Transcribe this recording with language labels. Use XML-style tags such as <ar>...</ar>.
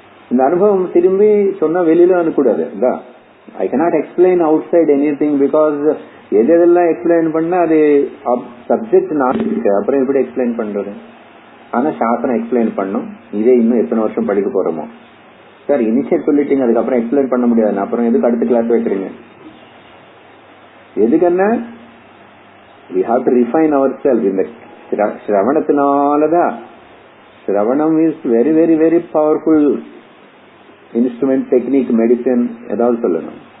<ta>இந்த அனுபவம் திரும்பி சொன்னா வெளியில அனுக்கூடாது.</ta> <en>I cannot explain outside anything because</en> <ta>எதெல்லாம் எக்ஸ்பிளைன் பண்ணா அது சப்ஜெக்ட் நான் அப்புறம் எப்படி எக்ஸ்பிளைன் பண்றது? ஆனா சாஸ்திரம் எக்ஸ்பிளைன் பண்ணும். இதே இன்னும் எத்தனை வருஷம் படிக்க போறோமோ. சார் இனிஷியல் சொல்லிட்டீங்க, அதுக்கப்புறம் எக்ஸ்பிளைன் பண்ண முடியாது, அப்புறம் எதுக்கு அடுத்த கிளாஸ் வைக்கிறீங்க? எதுக்குன்னா</ta> <en>we have to refine ourselves.</en> <ta>இந்த சிரவணத்தினாலதான், சிரவணம்</ta> <en>is very very very powerful</en> <ta>instrument, technique, medicine ஏதாவது சொல்லணும்.</ta>